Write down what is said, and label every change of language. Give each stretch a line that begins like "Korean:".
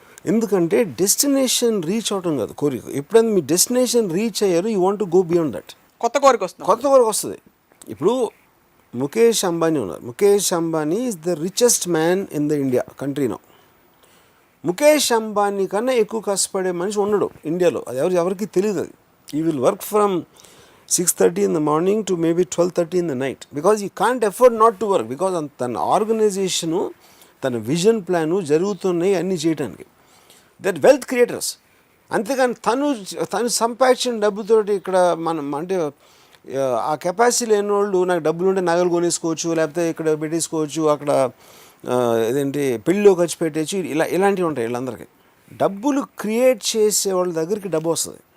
Telugu: ఎందుకంటే destination reach అవటం కాదు కోరిక. ఎప్పుడైనా మీ డెస్టినేషన్ రీచ్ అయ్యారు,
English: You want to go beyond that.
Telugu: కొత్త కోరిక వస్తుంది. ఇప్పుడు ముఖేష్ అంబానీ ఉన్నారు.
English: Mukesh Ambani is the richest man in the India country now.
Telugu: Mukesh Ambani కన్నా ఎక్కువ కష్టపడే మనిషి ఉండడు ఇండియాలో. అది ఎవరికి తెలియదు.
English: అది he will work from 6:30 in the morning to maybe 12:30 in the night because he can't afford not to work because
Telugu: తన ఆర్గనైజేషను, తన విజన్ ప్లాను జరుగుతున్నాయి అన్నీ చేయడానికి.
English: That wealth creators.
Telugu: అంతేగాని తను సంపాదించిన డబ్బుతోటి ఇక్కడ మనం అంటే ఆ కెపాసిటీ లేని వాళ్ళు నాకు డబ్బులు ఉంటే నగలు కొనేసుకోవచ్చు, లేకపోతే ఇక్కడ పెట్టేసుకోవచ్చు, అక్కడ ఏదేంటి పెళ్ళిలో ఖర్చు పెట్టేసి ఇలాంటివి ఉంటాయి. వీళ్ళందరికీ డబ్బులు క్రియేట్ చేసే వాళ్ళ దగ్గరికి డబ్బు వస్తుంది.